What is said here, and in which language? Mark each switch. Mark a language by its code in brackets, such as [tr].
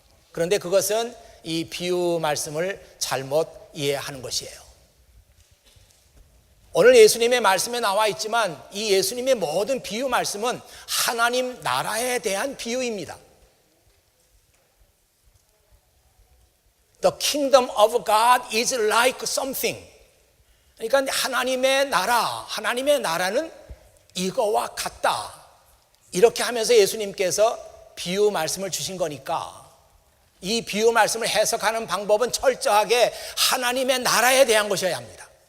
[ko] 그런데 그것은 이 비유 말씀을 잘못 이해하는 것이에요. 오늘 예수님의 말씀에 나와 있지만 이 예수님의 모든 비유 말씀은 하나님 나라에 대한 비유입니다. [en] The kingdom of God is like something. [ko] 그러니까 하나님의 나라는 이거와 같다. 이렇게 하면서 예수님께서 비유 말씀을 주신 거니까 이 비유 말씀을 해석하는 방법은 철저하게 하나님의 나라에 대한 것이어야 합니다.